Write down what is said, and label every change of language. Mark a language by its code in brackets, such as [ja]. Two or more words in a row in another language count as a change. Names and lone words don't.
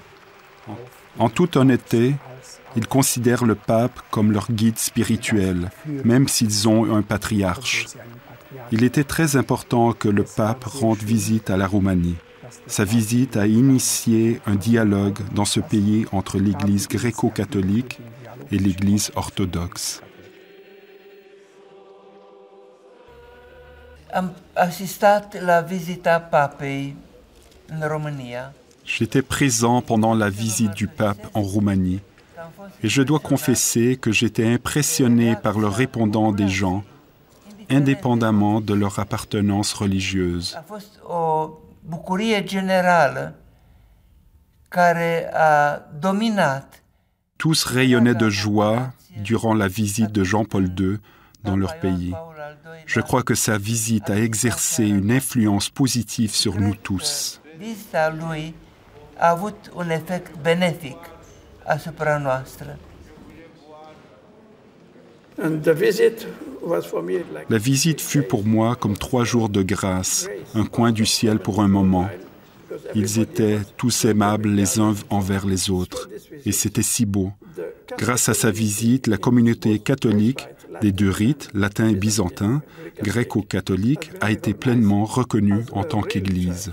[fr] En toute honnêteté, ils considèrent le pape comme leur guide spirituel, même s'ils ont un patriarche. Il était très important que le pape rende visite à la Roumanie. Sa visite a initié un dialogue dans ce pays entre l'Église gréco-catholique et l'Église orthodoxe. [ro] Am assistat la visita papei in România. [fr] J'étais présent pendant la visite du pape en Roumanie et je dois confesser que j'étais impressionné par le répondant des gens, indépendamment de leur appartenance religieuse. [ro] A fost o bucurie generală care a dominat. [fr] Tous rayonnaient de joie durant la visite de Jean-Paul II dans leur pays. Je crois que sa visite a exercé une influence positive sur nous tous. [ro] Vizita lui a avut un efect benefic asupra noastră. [en] And the visit was for me like [fr] La visite fut pour moi comme 3 jours de grâce, un coin du ciel pour un moment. Ils étaient tous aimables les uns envers les autres, et c'était si beau. Grâce à sa visite, la communauté catholique des deux rites, latin et byzantin, gréco-catholique, a été pleinement reconnue en tant qu'Église.